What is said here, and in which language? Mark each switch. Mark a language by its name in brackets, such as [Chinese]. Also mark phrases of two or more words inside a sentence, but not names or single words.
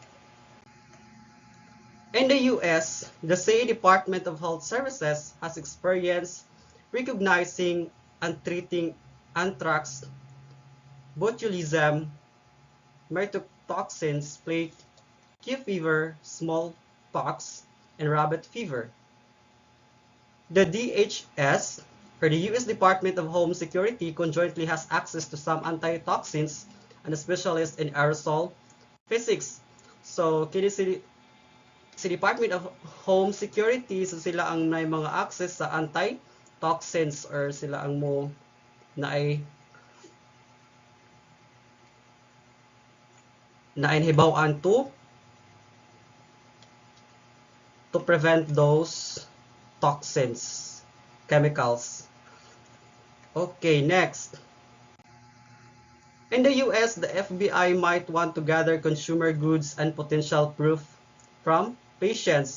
[English] In the US, the CA Department of Health Services has experience recognizing and treating anthrax, botulism, mycotoxins, plague fever, smallpox, and rabbit fever. The DHS, or the US Department of Home Security, conjointly has access to some antitoxins and a specialist in aerosol physics. So, [Cebuano] kini si Department of Home Security, so sila ang may mga access sa antitoxins, or sila ang mo nainhibawan [English] to prevent those toxins, chemicals. Okay, next. In the US, the FBI might want to gather consumer goods and potential proof from patients.